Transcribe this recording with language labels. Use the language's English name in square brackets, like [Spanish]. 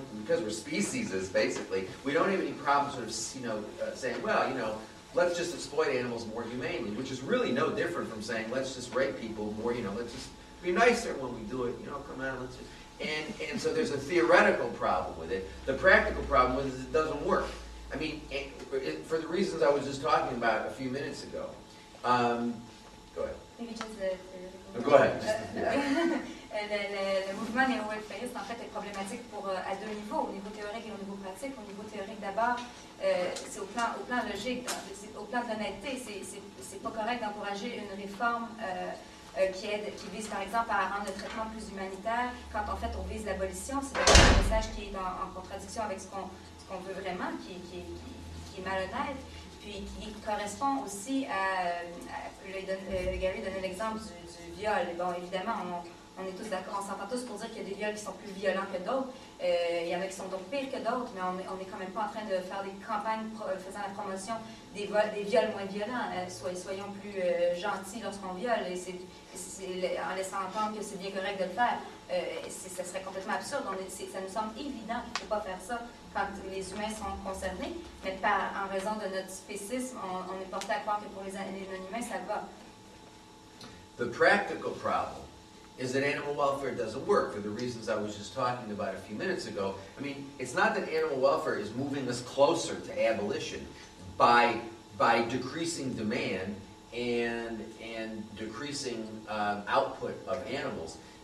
[English] Because we're species, basically, we don't have any problem sort of saying, well, let's just exploit animals more humanely, which is really no different from saying let's just rape people more. Let's just be nicer when we do it. Come on, let's just. And so there's a theoretical problem with it. The practical problem with it is it doesn't work. I mean, for the reasons I was just talking about a few minutes ago. Go ahead. Maybe just the Go ahead. [French] Le mouvement néo-welfariste, en fait, est problématique à deux niveaux, au niveau théorique et au niveau pratique. Au niveau théorique, d'abord, c'est au plan logique, au plan de l'honnêteté, c'est pas correct d'encourager une réforme qui vise, par exemple, à rendre le traitement plus humanitaire. Quand, en fait, on vise l'abolition, c'est un message qui est en contradiction avec ce qu'on veut vraiment, qui est malhonnête, puis qui correspond aussi à Gary donnait l'exemple du viol. Bon, évidemment, on est tous d'accord, on s'entend tous pour dire qu'il y a des viols qui sont plus violents que d'autres. Il y en a qui sont donc pires que d'autres, mais on est quand même pas en train de faire des campagnes faisant la promotion des viols moins violents. Soyons plus gentils lorsqu'on viole, en laissant entendre que c'est bien correct de le faire. Ça serait complètement absurde. Ça nous semble évident qu'il ne faut pas faire ça quand les humains sont concernés, mais en raison de notre spécisme, on est porté à croire que pour les non-humains, ça va. [English] The practical problem is that animal welfare doesn't work for the reasons I was just talking about a few minutes ago. I mean, it's not that animal welfare is moving us closer to abolition by decreasing demand and decreasing output of animals.